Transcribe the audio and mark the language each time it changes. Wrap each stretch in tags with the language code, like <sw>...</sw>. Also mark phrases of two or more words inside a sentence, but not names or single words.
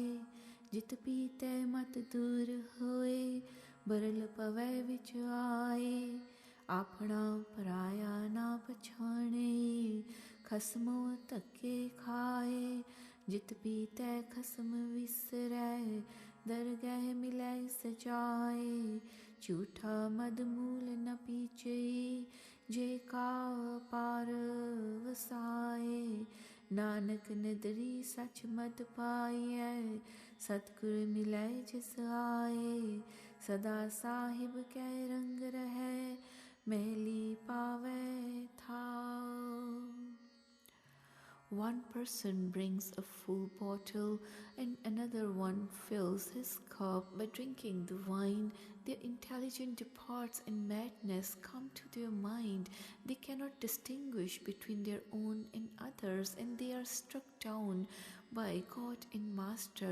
<pa>ਜਿਤੁ ਪੀਤੈ ਮਤਿ ਦੂਰਿ ਹੋਇ ਬਰਲੁ ਪਵੈ ਵਿਚਿ ਆਇ। ਆਪਣਾ ਪਰਾਇਆ ਨਾ ਪਛਾਣੇ ਖਸਮੋ ਧੱਕੇ ਖਾਏ। ਜਿਤੁ ਪੀਤੈ ਖਸਮੁ ਵਿਸਰੈ ਦਰਗਹ ਮਿਲੈ ਸਜਾਇ। ਝੂਠਾ ਮਦੁ ਮੂਲਿ ਨ ਪੀਚੇ ਜੇ ਕਾ ਪਾਰਿ ਵਸਾਇ। ਨਾਨਕ ਨਦਰੀ ਸਚੁ ਮਦੁ ਪਾਈਐ ਸਤਿਗੁਰੁ ਮਿਲੈ ਜਿਸੁ ਆਇ। ਸਦਾ ਸਾਹਿਬ ਕੈ ਰੰਗਿ ਰਹੈ ਮੈਲੀ ਪਾਵੈ ਥਾਉ।</pa> <en>One person brings a full bottle and another one fills his cup. By drinking the wine, their intelligence departs and madness comes to their mind. They cannot distinguish between their own and others, and they are struck down by God and Master.</en>